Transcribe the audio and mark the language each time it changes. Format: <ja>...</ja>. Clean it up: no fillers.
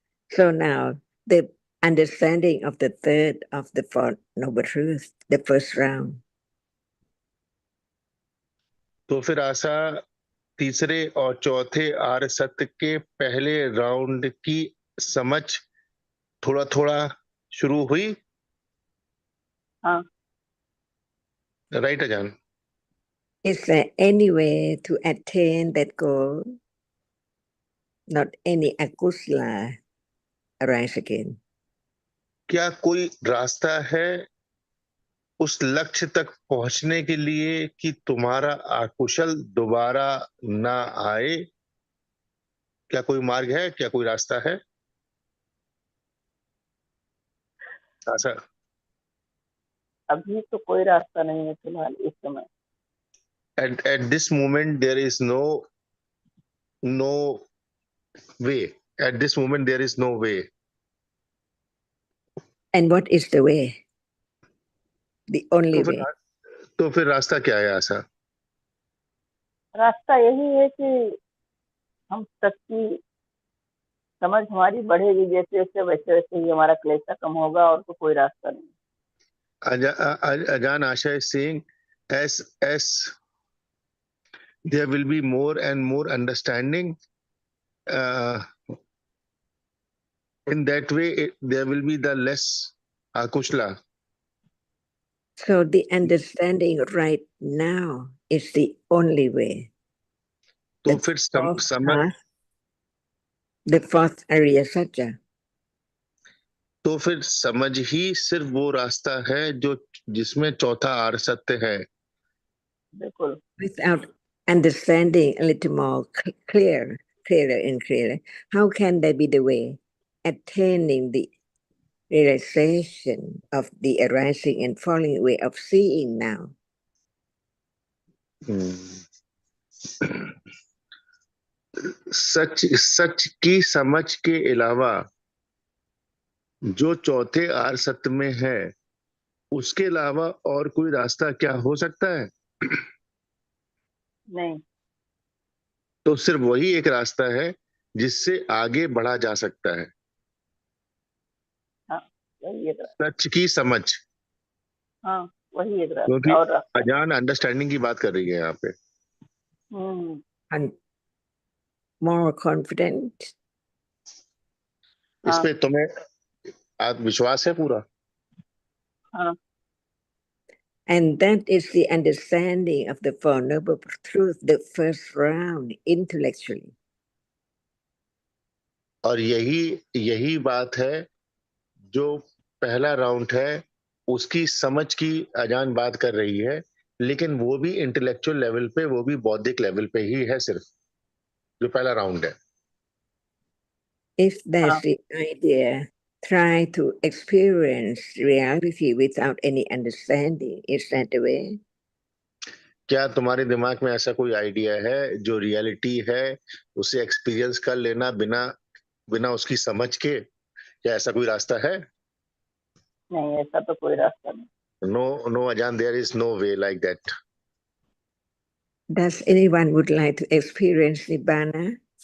<en>So now the understanding of the third of the Four Noble Truths, the first round.</en> <hi>तो फिर आशा तीसरे और चौथे आर्य सत्य के पहले राउंड की समझ थोड़ा थोड़ा शुरू हुई. हाँ.</hi> <en>Right अजान. Is there any way to attain that goal? Not any akusala arise again.</en> <hi>क्या कोई रास्ता है उस लक्ष्य तक पहुंचने के लिए कि तुम्हारा अकुशल दोबारा ना आए? क्या कोई मार्ग है, क्या कोई रास्ता है? आशा. अभी तो कोई रास्ता नहीं है फिलहाल इस समय.</hi> <en>At this moment there is no way. At this moment there is no way. And what is the way? The only way.</en> <hi>तो फिर रास्ता क्या है आशा? रास्ता यही है कि हम सच्ची समझ हमारी बढ़ेगी जैसे जैसे वैसे वैसे ही हमारा क्लेशा कम होगा, और तो कोई रास्ता नहीं.</hi> <en>Ajahn Asha is saying, as there will be more and more understanding, in that way there will be the less akushla. So the understanding right now is the only way.</en> <hi>तो फिर समझ,</hi> <en>the fourth Arya Satya.</en> <hi>तो फिर समझ ही सिर्फ वो रास्ता है जो जिसमें चौथा आर्य सत्य है. बिल्कुल.</hi> <en>Without understanding a little more clearer and clearer, how can that be the way? Attaining the realization of the arising and falling way of seeing now.</en> <hi>सच की समझ के अलावा जो चौथे आर्य सत्य में है, उसके अलावा और कोई रास्ता क्या हो सकता है? नहीं. तो सिर्फ वही एक रास्ता है जिससे आगे बढ़ा जा सकता है. हाँ, वही एक रास्ता. सच की समझ. हाँ, वही एक रास्ता. क्योंकि और रास्ता अजान अंडरस्टैंडिंग की बात कर रही है यहाँ पे.</hi> <en>And more confident.</en> <hi>इस पे तुम्हें आत्मविश्वास है पूरा? हाँ.</hi> <en>And that is the understanding of the Four Noble Truths, the first round, intellectually.</en> <hi>और यही बात है जो पहला राउंड है, उसकी समझ की अजान बात कर रही है, लेकिन वो भी इंटेलेक्चुअल लेवल पे, वो भी बौद्धिक लेवल पे ही है सिर्फ, जो पहला राउंड है.</hi> <en>If that's the idea, try to experience reality without any understanding. Is that the way?</en> <hi>क्या तुम्हारे दिमाग में ऐसा कोई आइडिया है जो रियलिटी है उसे एक्सपीरियंस कर लेना बिना उसकी समझ के? क्या ऐसा कोई रास्ता है? नहीं, ऐसा तो कोई रास्ता नहीं.</hi> <en>No, Ajan, there is no way like that. Does anyone would like to experience Nibbana?</en>